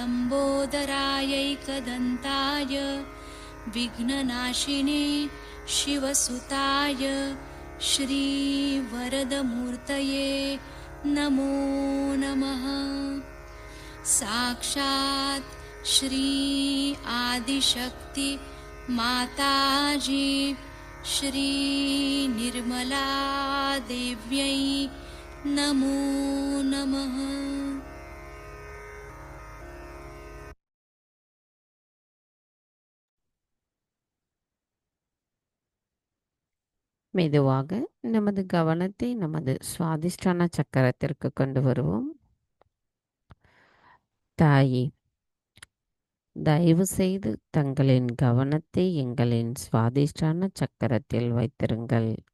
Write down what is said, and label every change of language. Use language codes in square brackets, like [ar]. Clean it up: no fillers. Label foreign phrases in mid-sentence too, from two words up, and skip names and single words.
[sa] लम्बोदरायैकदन्ताय विघ्ननाशिने शिवसुताय श्रीवरदमूर्तये नमो नमः साक्षात् श्री आदिशक्ति माताजी श्री निर्मला देव्यै नमो नमः। [ta] மெதுவாக நமது கவனத்தை நமது சுவாதிஷ்டான சக்கரத்திற்கு கொண்டு வருவோம். தாயே, தயவு செய்து தங்களின் கவனத்தை எங்களின் சுவாதிஷ்டான சக்கரத்தில் வைத்திருங்கள்.